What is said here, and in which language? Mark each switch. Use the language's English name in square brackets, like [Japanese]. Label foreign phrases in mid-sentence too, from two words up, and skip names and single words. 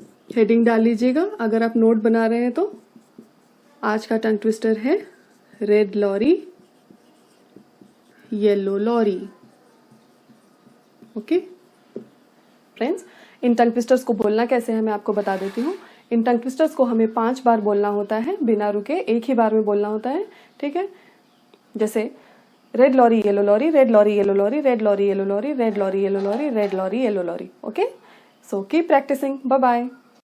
[Hindi] हेडिंग डाल लीजिएगा अगर आप नोट बना रहे हैं तो। आज का [English] tongue twister [Hindi] है [English] red lorry, yellow lorry. okay friends, [Hindi] इन [English] tongue twisters [Hindi] को बोलना कैसे है मैं आपको बता देती हूँ। इन [English] tongue twisters [Hindi] को हमें 5 बार बोलना होता है, बिना रुके एक ही बार में बोलना होता है, ठीक है। [English] जैसे red lorry yellow lorry, red lorry yellow lorry, red lorry yellow lorry, red lorry yellow lorry, red lorry yellow lorry. okay, so keep practising. bye bye.